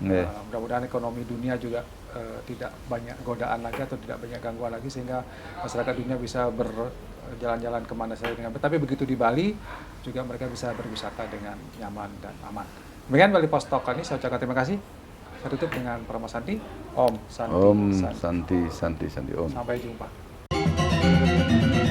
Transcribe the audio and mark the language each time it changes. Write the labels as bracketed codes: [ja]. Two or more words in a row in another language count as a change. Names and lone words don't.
[id] Mudah-mudahan ekonomi dunia juga tidak banyak godaan lagi atau tidak banyak gangguan lagi, sehingga masyarakat dunia bisa berjalan-jalan kemana saja dengan baik. Tapi begitu di Bali juga mereka bisa berwisata dengan nyaman dan aman. Demikian Bali Post Talk kali ini, saya ucapkan terima kasih. Saya tutup dengan Parama Santi. [sa] Om Santi. Om Santi, Santi, Santi, Om. [id] Sampai jumpa.